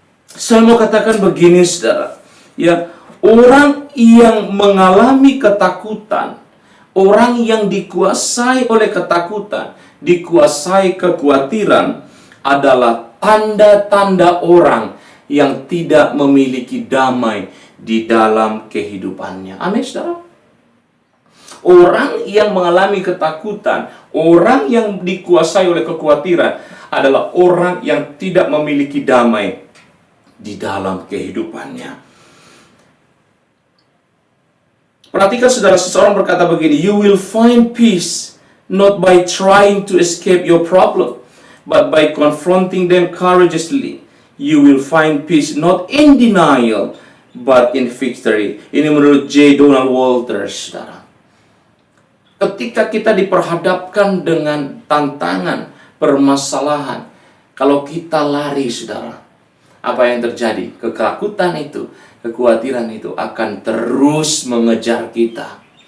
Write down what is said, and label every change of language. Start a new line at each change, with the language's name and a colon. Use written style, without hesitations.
Indonesian: Saya mau katakan begini, saudara. Ya, orang yang mengalami ketakutan, orang yang dikuasai oleh ketakutan, dikuasai kekhawatiran, adalah tanda-tanda orang yang tidak memiliki damai di dalam kehidupannya. Amin, saudara. Orang yang mengalami ketakutan, orang yang dikuasai oleh kekhawatiran, adalah orang yang tidak memiliki damai di dalam kehidupannya. Perhatikan, saudara, seseorang berkata begini,
English: you will find peace not by trying to escape your problem, but by confronting them courageously. You will find peace not in denial, but in victory.
Indonesian: Ini menurut J. Donald Walters, saudara. Ketika kita diperhadapkan dengan tantangan, permasalahan, kalau kita lari, saudara, apa yang terjadi? Ketakutan itu, kekhawatiran itu akan terus mengejar kita.